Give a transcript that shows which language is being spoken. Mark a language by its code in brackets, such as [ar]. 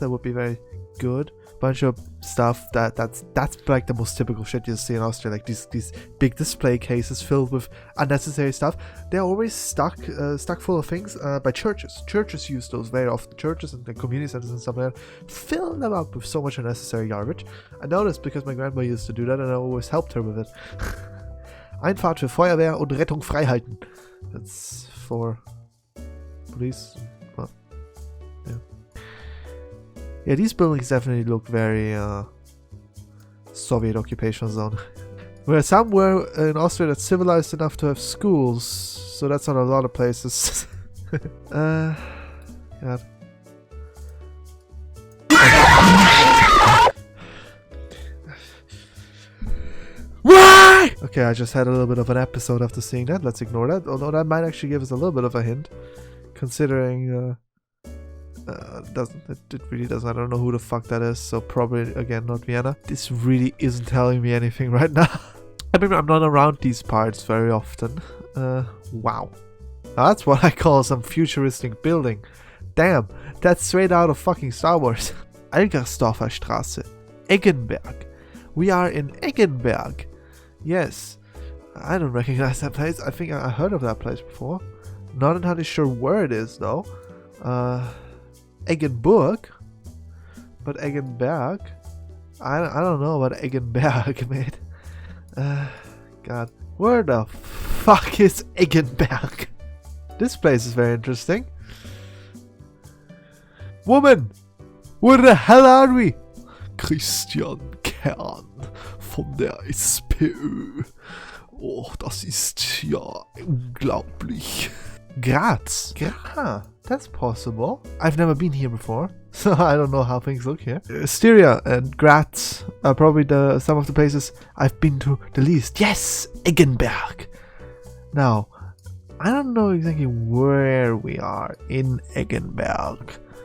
[en] That would be very good. Bunch of stuff that's like the most typical shit you see in Austria, like these big display cases filled with unnecessary stuff. They're always stuck full of things by churches. Churches use those very often. Churches and the community centers and stuff like that fill them up with so much unnecessary garbage. I know this because my grandma used to do that and I always helped her with it. [de] Einfahrt für Feuerwehr und Rettung freihalten. [en] That's for police. Well, yeah. Yeah, these buildings definitely look very Soviet occupation zone. We're somewhere in Austria that's civilized enough to have schools, so that's not a lot of places. God. Why? Okay, I just had a little bit of an episode after seeing that. Let's ignore that. Although that might actually give us a little bit of a hint, considering it really doesn't. I don't know who the fuck that is. So probably again not Vienna. This really isn't telling me anything right now. I mean, I'm not around these parts very often. Wow, that's what I call some futuristic building. Damn, that's straight out of fucking Star Wars. Algersdorfer Straße, Eggenberg. We are in Eggenberg. Yes, I don't recognize that place. I think I heard of that place before. Not entirely sure where it is though. Eggenburg, but Eggenberg. I don't know about Eggenberg, mate. God, where the fuck is Eggenberg? This place is very interesting. Woman, where the hell are we? [de] Christian Kern von der SPÖ. Oh, das ist ja unglaublich. [en] Graz. Yeah, that's possible. I've never been here before, so I don't know how things look here. Styria and Graz are probably some of the places I've been to the least. Yes, Eggenberg. Now, I don't know exactly where we are in Eggenberg.